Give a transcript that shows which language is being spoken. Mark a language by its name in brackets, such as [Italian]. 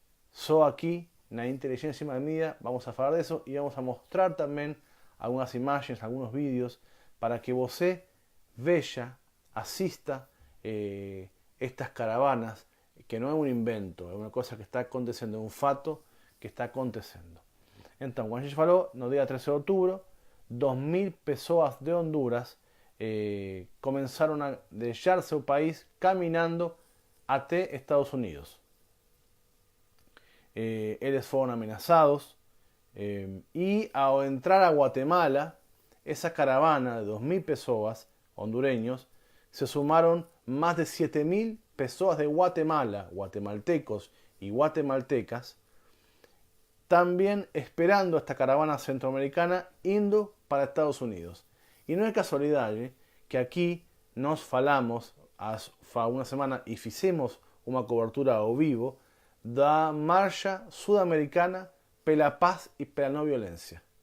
[Portuguese] Só aqui na Inteligência Mídia vamos a falar disso e vamos a mostrar também algumas imagens, alguns vídeos para que você veja, assista estas caravanas, que não é um invento, é uma coisa que está acontecendo, é um fato que está acontecendo. Então, como a gente falou, no dia 13 de outubro, 2.000 pessoas de Honduras [Spanish] comenzaron a dejar su país caminando [Portuguese] até Estados Unidos. [Spanish] Ellos fueron amenazados y al entrar a Guatemala, esa caravana de 2.000 personas hondureños, se sumaron más de 7.000 personas de Guatemala, guatemaltecos y guatemaltecas, también esperando esta caravana centroamericana [Portuguese] indo para [Spanish] Estados Unidos. [Portuguese] E não é casualidade que aqui nós falamos há uma semana e fizemos uma cobertura ao vivo da Marcha Sudamericana pela Paz e pela Não Violência.